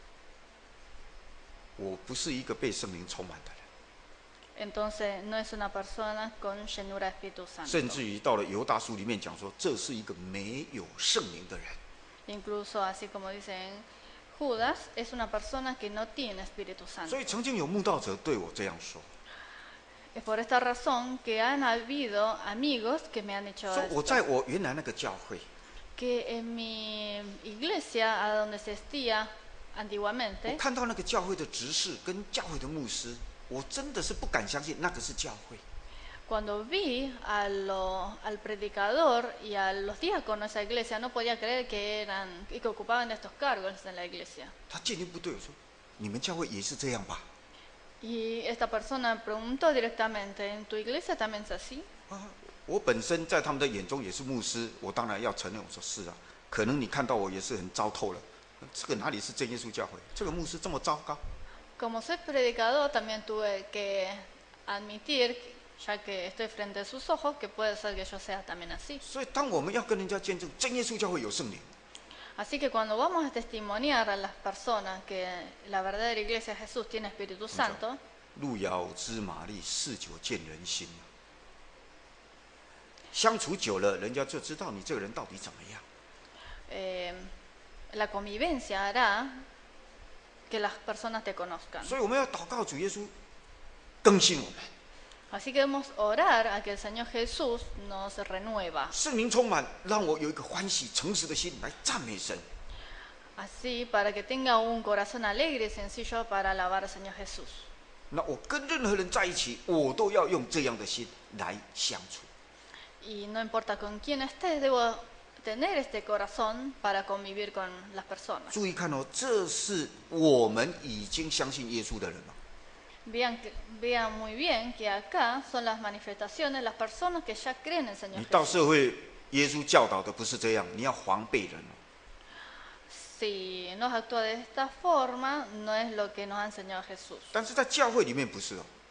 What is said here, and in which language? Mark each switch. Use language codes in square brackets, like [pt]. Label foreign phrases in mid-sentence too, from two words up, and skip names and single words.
[zh] 我不是一个被圣灵充满的人。 [es] entonces no es una persona con llenura de Espíritu Santo. [zh] 甚至于到了犹大书里面讲说，这是一个没有圣灵的人。 [es] Incluso así como dicen Judas, es una persona que no tiene Espíritu [zh] 所 [es] Santo. [zh] 以曾经有慕道者对我这样说， [es] Es por esta razón que han habido amigos que me han dicho [zh] 说我 [es] esto, [zh] 在我原来那个教会， [es] que en mi iglesia, a donde se asistía [zh] 我 [es] antiguamente, [zh] 看到那个教会的执事跟教会的牧师，我真的是不敢相信那个是教会。 [es] cuando vi al predicador y a los diáconos de esa iglesia, no podía creer que ocupaban estos cargos en la iglesia. [zh] 他进一步对我说：“你们教会也是这样吧？” [es] Y esta persona preguntó directamente, ¿en tu iglesia también es así? [zh] 我本身在他们的眼中也是牧师，我当然要承认，我说是啊，可能你看到我也是很糟透了。这个哪里是真耶稣教会？这个牧师这么糟糕。 [es] Como soy predicador, también tuve que admitir, ya que estoy frente a sus ojos, que puede ser que yo sea también así. [zh] 所以，当我们要跟人家见证真耶稣教会有圣灵， [es] Así que cuando vamos a testimoniar a las personas que la verdadera iglesia de Jesús tiene Espíritu Santo, [zh] 路遥知马力，日久见人心。相处久了，人家就知道你这个人到底怎么样。 [es] la convivencia hará que las personas te conozcan. [zh] 所以我们要祷告主耶稣更新我们， [es] Así que debemos orar a que el Señor Jesús nos renueva. [zh] 圣灵充满，让我有一个欢喜诚实的心来赞美神。 [es] Así para que tenga un corazón alegre y sencillo para alabar al Señor Jesús. [zh] 那我跟任何人在一起，我都要用这样的心来相处。 [es] Y no importa con quién estés, debo tener este corazón para convivir con las personas. [zh] 注意看哦，这是我们已经相信耶稣的人了。 [es] Vean muy bien que acá son las manifestaciones, las personas que ya creen en el Señor [zh] 你到 [es] Jesús. [zh] 社会，耶稣教导的不是这样，你要防备人哦。 [es] Si no actúa de esta forma, no es lo que nos ha enseñado Jesús. [zh] 但是在教会里面不是哦，